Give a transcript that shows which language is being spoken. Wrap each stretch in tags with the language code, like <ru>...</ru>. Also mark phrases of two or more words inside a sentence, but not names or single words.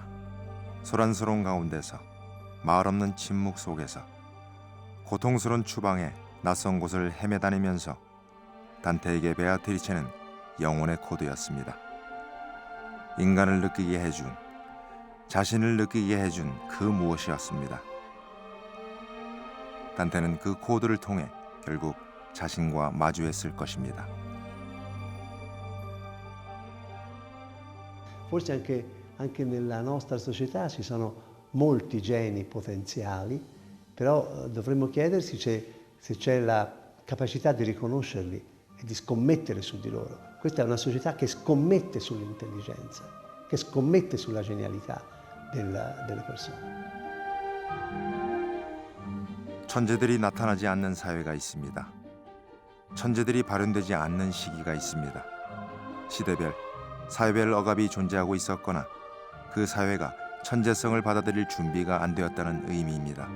<ko>소란스러운 가운데서, 말 없는 침묵 속에서, 고통스러운 추방에 낯선 곳을 헤매다니면서 단테에게 베아트리체는 영혼의 코드였습니다. 인간을 느끼게 해준, 자신을 느끼게 해준 그 무엇이었습니다. 단테는 그 코드를 통해 결국 자신과 마주했을 것입니다.</ko> <it>Forse anche nella nostra società ci sono molti geni potenziali, però dovremmo chiedersi se c'è la capacità di riconoscerli e di scommettere su di loro. Questa è una società che scommette sull'intelligenza, che scommette sulla genialità delle persone.</it> <ko>천재들이 나타나지 않는 사회가 있습니다. 천재들이 발현되지 않는 시기가 있습니다. 시대별, 사회별 억압이 존재하고 있었거나 그 사회가 천재성을 받아들일 준비가 안 되었다는 의미입니다.</ko>